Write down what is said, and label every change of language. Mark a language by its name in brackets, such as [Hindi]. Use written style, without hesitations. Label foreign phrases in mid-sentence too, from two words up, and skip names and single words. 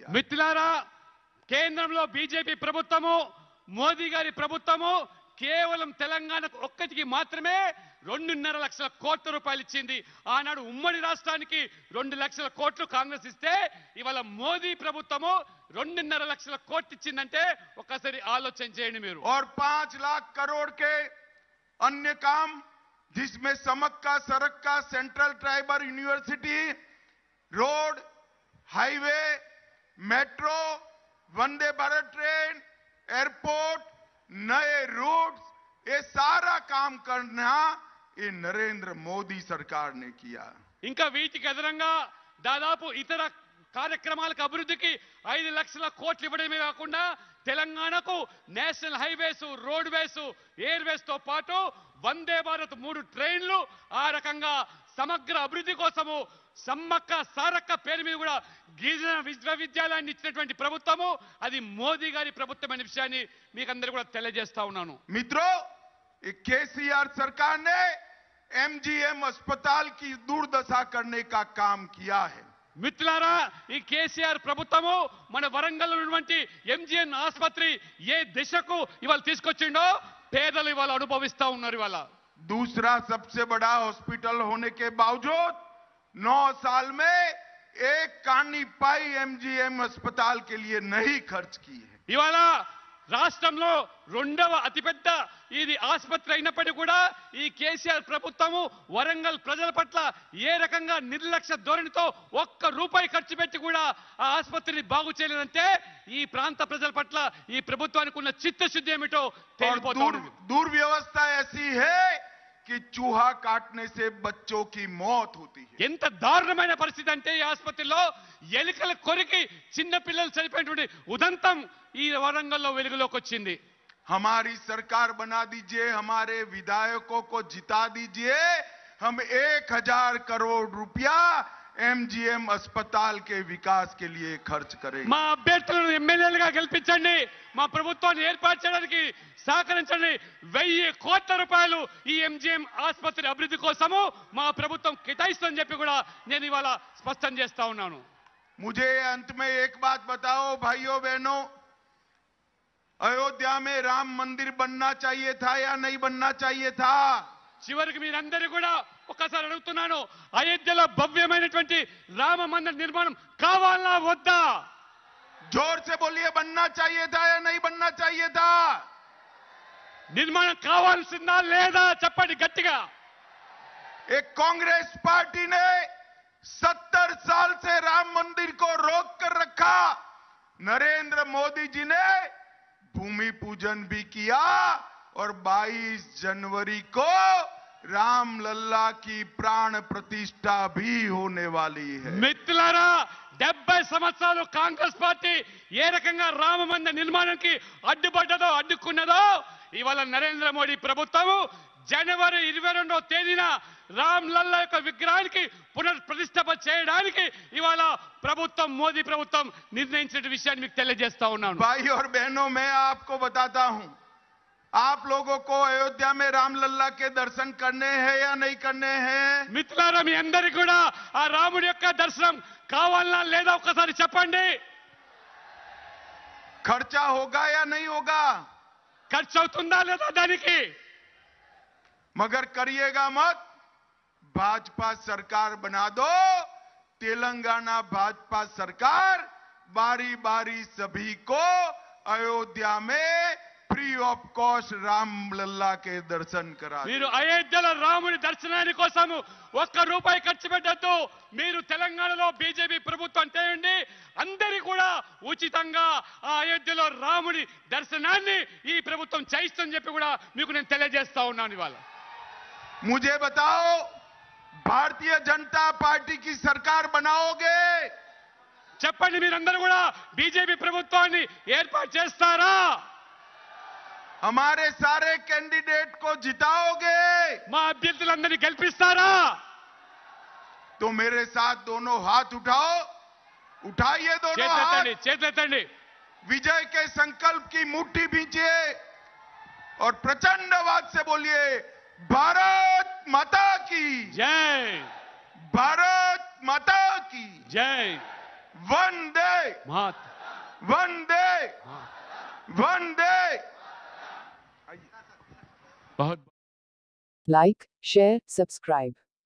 [Telugu] మిత్రులారా, కేంద్రంలో బీజేపీ ప్రభుత్వము మోదీ గారి ప్రభుత్వము కేవలం తెలంగాణకు ఒక్కటికి మాత్రమే 2.5 లక్షల కోట్ల రూపాయలు ఇచ్చింది. ఆనాడు ఉమ్మడి రాష్ట్రానికి 2 లక్షల కోట్లు కాంగ్రెస్ ఇస్తే ఇవాళ మోదీ ప్రభుత్వము 2.5 లక్షల కోట్లు ఇచ్చిందంటే ఒకసారి ఆలోచన చేయండి మీరు. [Hindi] और 5 लाख करोड़ के अन्य काम जिसमें सड़क का [English] central tribal university, [Hindi] रोड, हाईवे, मेट्रो, वंदे भारत ट्रेन, एयरपोर्ट, नए रूट्स, ये सारा काम करना ये नरेंद्र मोदी सरकार ने किया. [Telugu] ఇంకా వీటికి అదనంగా దాదాపు ఇతర కార్యక్రమాలకు అభివృద్ధికి 5 లక్షల కోట్లు ఇవ్వడమే కాకుండా తెలంగాణకు [English] national highways, road ways, air ways [Telugu] తో పాటు వందే భారత్ 3 ట్రైన్లు ఆ రకంగా సమగ్ర అభివృద్ధి కోసము సమ్మక్క సారక్క పేరు మీద కూడా గిరిజన విశ్వవిద్యాలయాన్ని ఇచ్చినటువంటి ప్రభుత్వము అది మోదీ గారి ప్రభుత్వం అనే విషయాన్ని మీకు అందరూ కూడా తెలియజేస్తా ఉన్నాను. [Hindi] मित्रों, केसीआर सरकार ने एमजीएम अस्पताल की दुर्दशा करने का काम किया है. [Telugu] మిత్రులారా, ఈ కేసీఆర్ ప్రభుత్వము మన వరంగల్ ఉన్నటువంటి ఎంజిఎన్ ఆసుపత్రి ఏ దిశకు ఇవాళ తీసుకొచ్చిండో పేదలు ఇవాళ అనుభవిస్తా ఉన్నారు. ఇవాళ [Hindi] दूसरा सबसे बड़ा हॉस्पिटल होने के बावजूद 9 साल में एक कानी पाई एमजीएम अस्पताल के लिए नहीं खर्च की है. [Telugu] ఇవాళ రాష్ట్రంలో రెండవ అతిపెద్ద ఇది ఆసుపత్రి అయినప్పటికీ కూడా ఈ కేసీఆర్ ప్రభుత్వము వరంగల్ ప్రజల పట్ల ఏ రకంగా నిర్లక్ష్య ధోరణితో ఒక్క రూపాయి ఖర్చు పెట్టి కూడా ఆ ఆసుపత్రిని బాగు చేయలేదంటే ఈ ప్రాంత ప్రజల పట్ల ఈ ప్రభుత్వానికి ఉన్న చిత్తశుద్ధి ఏమిటో తేలిపోతుంది. [Hindi] दुर्व्यवस्था ऐसी है कि चूहा काटने से बच्चों की मौत होती है. [Telugu] ఎంత దారుణమైన పరిస్థితి అంటే ఈ ఆసుపత్రిలో ఎలుకల కొరికి చిన్న పిల్లలు చనిపోయినటువంటి ఉదంతం ఈ వరంగల్లో వెలుగులోకి వచ్చింది. [Hindi] हमारी सरकार बना दीजिए, हमारे विधायकों को जिता दीजिए, हम 1000 करोड़ रुपया एमजीएम अस्पताल के विकास के लिए खर्च करेंगे. [Telugu] మా అభ్యర్థులను ఎమ్మెల్యేలుగా గెలిపించండి, మా ప్రభుత్వాన్ని ఏర్పాటు చేయడానికి సహకరించండి. 1000 కోట్ల రూపాయలు ఈ ఎంజిఎం ఆసుపత్రి అభివృద్ధి కోసము మా ప్రభుత్వం కేటాయిస్తుందని చెప్పి కూడా నేను ఇవాళ స్పష్టం చేస్తా ఉన్నాను. [Hindi] मुझे अंत में एक बात बताओ भाइयों बहनों, अयोध्या में राम मंदिर बनना चाहिए था या नहीं बनना चाहिए था? [Telugu] చివరికి మీరందరూ కూడా ఒక్కసారి అడుగుతున్నాను, అయోధ్యలో భవ్యమైనటువంటి రామ మందిర నిర్మాణం కావాలా వద్దా? [Hindi] जोर से बोलिए, बनना चाहिए था या नहीं बनना चाहिए था? [Telugu] నిర్మాణం కావాల్సిందా లేదా చెప్పండి గట్టిగా. [Hindi] एक कांग्रेस पार्टी ने 70 साल से राम मंदिर को रोक कर रखा. नरेंद्र मोदी जी ने भूमि पूजन भी किया और 22 जनवरी को राम लल्ला की प्राण प्रतिष्ठा भी होने वाली है. [Telugu] మిత్రులారా, 70 సంవత్సరాలు కాంగ్రెస్ పార్టీ ఏ రకంగా రామ మందిర నిర్మాణానికి అడ్డుపడ్డదో అడ్డుకున్నదో ఇవాళ నరేంద్ర మోడీ ప్రభుత్వం జనవరి 22వ తేదీన రామ్ లల్లా యొక్క విగ్రహానికి పునఃప్రతిష్ఠాపన చేయడానికి ఇవాళ ప్రభుత్వం మోదీ ప్రభుత్వం నిర్ణయించిన విషయాన్ని మీకు తెలియజేస్తా ఉన్నాను. [Hindi] भाई और बहनों, मैं आपको बताता हूं, आप लोगों को अयोध्या में राम लल्ला के दर्शन करने हैं या नहीं करने हैं? [Telugu] మిత్రులారా, మీ అందరికీ కూడా ఆ రాముడి యొక్క దర్శనం కావాలా లేదా ఒక్కసారి చెప్పండి. [Hindi] खर्चा होगा या नहीं होगा? [Telugu] ఖర్చు అవుతుందా లేదా దానికి? [Hindi] मगर करिएगा मत. भाजपा सरकार बना दो. तेलंगाना भाजपा सरकार बारी बारी सभी को अयोध्या में [English] free of cost [Hindi] राम लल्ला के दर्शन करा. [Telugu] మీరు అయోధ్యలో రాముడి దర్శనాని కోసం ఒక్క రూపాయి ఖర్చు పెట్టద్దు. మీరు తెలంగాణలో బీజేపీ ప్రభుత్వం అంటేయండి అందరి కూడా ఉచితంగా ఆ అయోధ్యలో రాముడి దర్శనాన్ని ఈ ప్రభుత్వం చేయిస్తుందని చెప్పి కూడా మీకు నేను తెలియజేస్తా ఉన్నాను. ఇవాళ [Hindi] मुझे बताओ, भारतीय जनता पार्टी की सरकार बनाओगे? [Telugu] చెప్పండి, మీరందరూ కూడా బీజేపీ ప్రభుత్వాన్ని ఏర్పాటు చేస్తారా? [Hindi] हमारे सारे कैंडिडेट को जिताओगे? [Telugu] మా అభ్యర్థులందరినీ గెలిపిస్తారా? [Hindi] तो मेरे साथ दोनों हाथ उठाओ. उठाइए दोनों हाथ. [Telugu] చేతులెత్తండి, చేతులెత్తండి. [Hindi] विजय के संकल्प की मुट्ठी भींचिए और प्रचंड आवाज से बोलिए, भारत माता की [Telugu] జై [Hindi] भारत माता की [Telugu] జై [Hindi] वंदे మాత్ वंदे वंदे. बहुत [English] Like, share, subscribe.